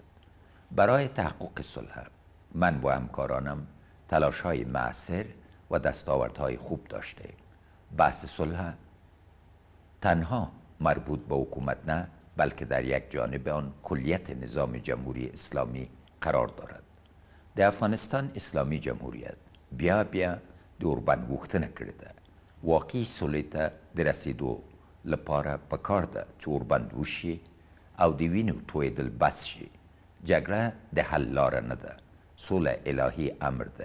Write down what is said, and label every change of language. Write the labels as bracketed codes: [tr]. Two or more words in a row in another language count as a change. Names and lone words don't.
[fa] برای تحقق صلح من و همکارانم تلاش‌های مؤثر و دستاوردهای خوب داشته. بحث صلح تنها مربوط به حکومت نه، بلکه در یک جانب آن کلیت نظام جمهوری اسلامی قرار دارد. [ps] د افغانستان اسلامي جمهوریت بیا د اوربند غوښتنه کړې ده. واقعي سولې ته د رسېدو لپاره پکار ده چې اوربند وشي او د وینو تویېدل بس شي. جګړه د حل لاره نه ده. سوله الهي امر دی.